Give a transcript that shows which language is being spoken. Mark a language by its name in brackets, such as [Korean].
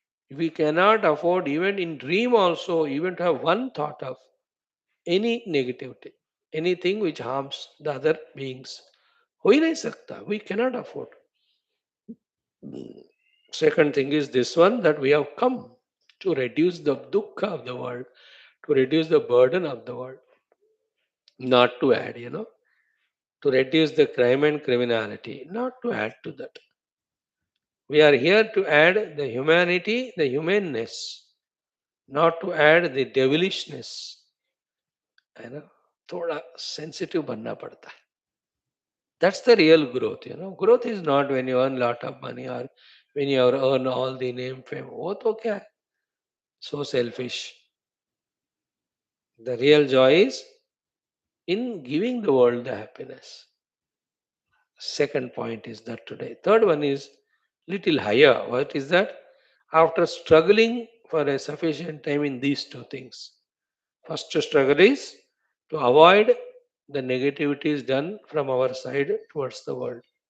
[English] We cannot afford, even in dream also, even to have one thought of any negativity, anything which harms the other beings. [Hindi] हो ही नहीं सकता, [English] we cannot afford. Second thing is this one, that we have come to reduce the dukkha of the world, to reduce the burden of the world, not to add, to reduce the crime and criminality, not to add to that. We are here to add the humanity, the humaneness, not to add the devilishness. [Hindi] है ना, थोड़ा sensitive बनना पड़ता है. [English] That's the real growth. Growth is not when you earn lot of money or when you earn all the name fame. [Hindi] वो तो क्या है, [English] so selfish. The real joy is in giving the world the happiness. Second point is that today. Third one is little higher. What is that? After struggling for a sufficient time in these two things, first struggle is to avoid the negativities done from our side towards the world.